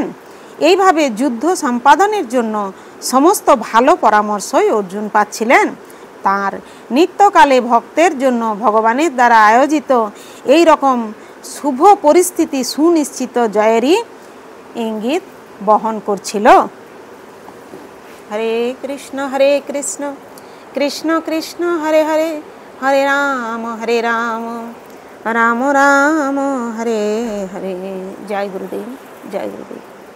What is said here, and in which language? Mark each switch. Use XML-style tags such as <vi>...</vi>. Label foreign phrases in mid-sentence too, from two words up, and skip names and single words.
<bn>এইভাবে যুদ্ধ সম্পাদনের জন্য সমস্ত ভালো পরামর্শই অর্জুন পাচ্ছিলেন। তার নিত্যকালে ভক্তের জন্য ভগবানের দ্বারা আয়োজিত এই রকম শুভ পরিস্থিতি সুনিশ্চিত জয়েরই ইঙ্গিত বহন করছিল।</bn> <sa>हरे कृष्ण कृष्ण कृष्ण हरे हरे हरे राम राम राम हरे हरे।</sa> <hi>जय गुरुदेव जय गुरुदेव।</hi>